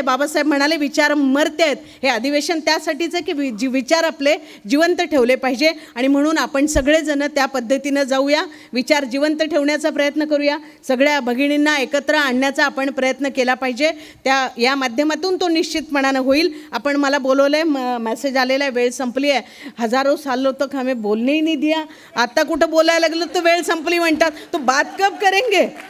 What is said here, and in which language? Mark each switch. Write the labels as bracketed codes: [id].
[mr] बाबासाहेब म्हणाले विचार मरते आहेत. हे अधिवेशन त्यासाठीच आहे की विचार आपले जिवंत ठेवले पाहिजे आणि म्हणून आपण सगळेजण त्या पद्धतीनं जाऊया, विचार जिवंत ठेवण्याचा प्रयत्न करूया, सगळ्या भगिनींना एकत्र आणण्याचा आपण प्रयत्न केला पाहिजे. या माध्यमातून तो निश्चितपणानं होईल. आपण मला बोलवलं आहे, मेसेज आलेला आहे, वेळ संपली आहे. [hi] हजारो साल तक हमें बोलने ही नहीं दिया. [mr] आता कुठं बोलायला लागलं तर वेळ संपली म्हणतात. [hi] तो बात कब करेंगे?